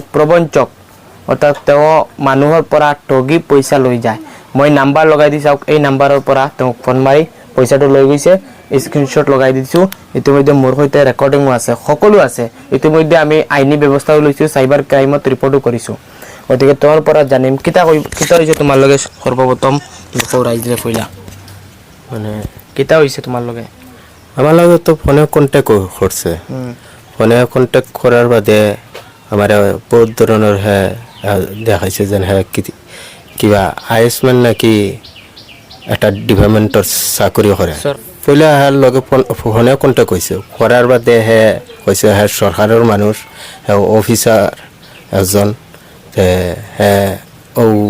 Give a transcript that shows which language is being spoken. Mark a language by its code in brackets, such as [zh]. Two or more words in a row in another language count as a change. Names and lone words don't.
[as] প্ৰবঞ্চক অৰ্থাৎ তেওঁ মানুহৰ পৰা ঠগি পইচা লৈ যায় মই নাম্বাৰ লগাই দি চাওক এই নাম্বাৰৰ পৰা তেওঁক ফোন মাৰি পইচাটো লৈ গৈছে স্ক্ৰীনশ্বট লগাই দিছোঁ ইতিমধ্যে মোৰ সৈতে ৰেকৰ্ডিঙো আছে সকলো আছে ইতিমধ্যে আমি আইনী ব্যৱস্থাও লৈছোঁ সাইবাৰ ক্ৰাইমত ৰিপৰ্টো কৰিছোঁ গতিকে তেওঁৰ পৰা জানিম [syl] কিতা হৈছে তোমাৰ লগে সৰ্বপ্ৰথম ৰাইজে কইলা মানে কিতা হৈছে তোমাৰ লগে আমার লগে তো ফোনে কন্ট্যাক্ট করছে ফোনে কন্ট্যাক্ট করার বাদে আমার বহুত ধরনের হ্যাঁ দেখাইছে যে হ্যাঁ কিবা আয়ুষ্মান নাকি একটা ডিপার্টমেন্টর চাকরি করে পইলা হ্যাঁ লগে ফোনে কন্ট্যাক্ট হয়েছে করার বাদে হ্যাঁ কইছে হ্যাঁ সরকারের মানুষ হ্যাঁ অফিসার একজন হ্যাঁ ও